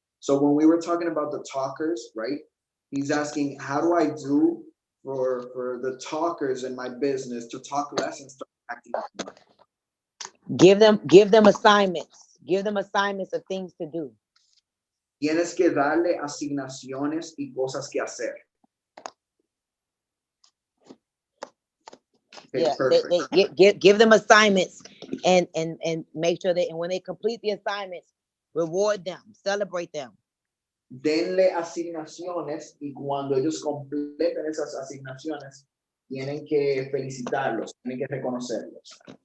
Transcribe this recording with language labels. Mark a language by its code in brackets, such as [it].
[en] So when we were talking about the talkers, right? He's asking, how do I do for the talkers in my business to talk less and start acting more? Give them assignments. Give them assignments of things to do. [es] Tienes que darle asignaciones y cosas que hacer. [en] Okay, yeah, give them assignments and make sure that, and when they complete the assignments, reward them, celebrate them. [es] Denle asignaciones y cuando ellos completen esas asignaciones, tienen que felicitarlos, tienen que reconocerlos.